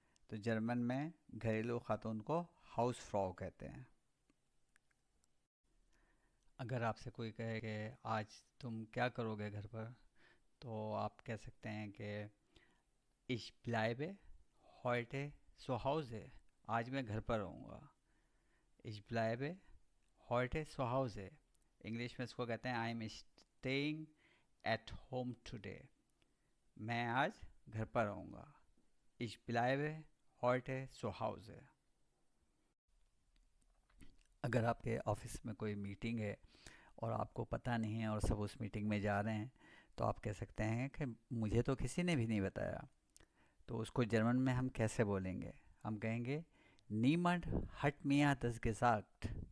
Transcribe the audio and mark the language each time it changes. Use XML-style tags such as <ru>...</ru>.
<hi>तो जर्मन में घरेलू खातून को हाउस फ्राउ कहते हैं। अगर आपसे कोई कहे कि आज तुम क्या करोगे घर पर, तो आप कह सकते हैं कि</hi> <de>Ich bleibe heute zu Hause।</de> <hi>आज मैं घर पर रहूँगा।</hi> <de>Ich bleibe heute zu Hause।</de> <hi>English में इसको कहते हैं</hi> <en>I am staying at home today.</en> <hi>मैं आज घर पर रहूँगा।</hi> <de>Ich bleibe heute zu Hause।</de> <hi>अगर आपके ऑफिस में कोई मीटिंग है और आपको पता नहीं है और सब उस मीटिंग में जा रहे हैं, तो आप कह सकते हैं कि मुझे तो किसी ने भी नहीं बताया। तो उसको जर्मन में हम कैसे बोलेंगे? हम कहेंगे</hi> <de>नीमंड हट मिया दस gesagt।</de>